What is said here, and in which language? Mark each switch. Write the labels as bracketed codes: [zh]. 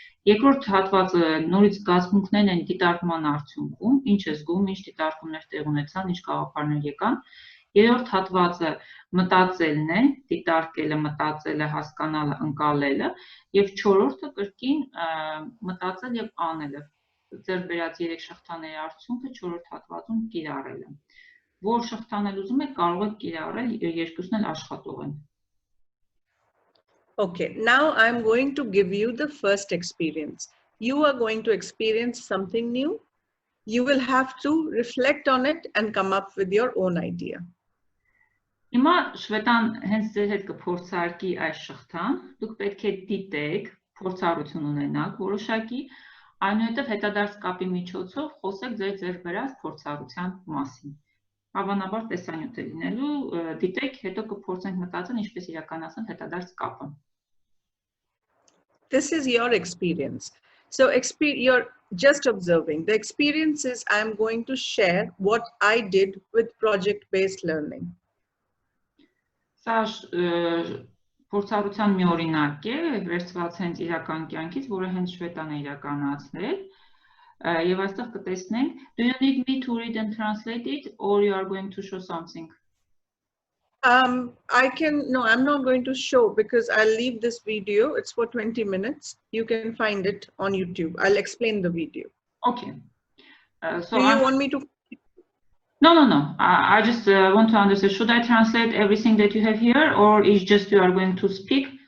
[hy] Երկրորդ հատվածը նորից զգացմունքներն են դիտարկման արդյունքում, ինչ է զգում, ինչ դիտարկումներ տեղ ունեցան, ինչ գաղափարներ եկան։ Երրորդ հատվածը մտածելն է, դիտարկելը, մտածելը, հասկանալը, ընկալելը, եւ չորրորդը կրկին մտածել եւ անելը։ Ձեռք բերած 3 շղթաների արդյունքը 4-րդ հատվածում կիրառելը։ Որ շղթանել ուզում եք, կարող եք կիրառել, երկուսն էլ աշխատող են։ [en] Okay, now I'm going to give you the first experience. You are going to experience something new. You will have to reflect on it and come up with your own idea. [hy] Հիմա Շվետան հենց ձեր հետ կփորձարկի այս շղթան, դուք պետք է դիտեք, փորձառություն ունենաք որոշակի, այնուհետև հետադարձ կապի միջոցով խոսեք ձեր ձեռք բերած փորձառության մասին։ Հավանաբար տեսանյութ է լինելու, դիտեք, հետո կփորձենք մտածել ինչպես իրականացնել հետադարձ կապը։ [en] This is your experience. So you're just observing. The experience is I'm going to share what I did with project-based learning. [hy] Սա փորձառության մի օրինակ է, վերցված հենց իրական կյանքից, որը հենց Շվետան է իրականացրել, եւ այստեղ կտեսնենք, [en] do you need me to read and translate it or you are going to show something? No, I'm not going to show because I'll leave this video. It's for 20 minutes. You can find it on YouTube. I'll explain the video. Okay. So do you want me to? No. I just want to understand. Should I translate everything that you have here, or is just you are going to speak?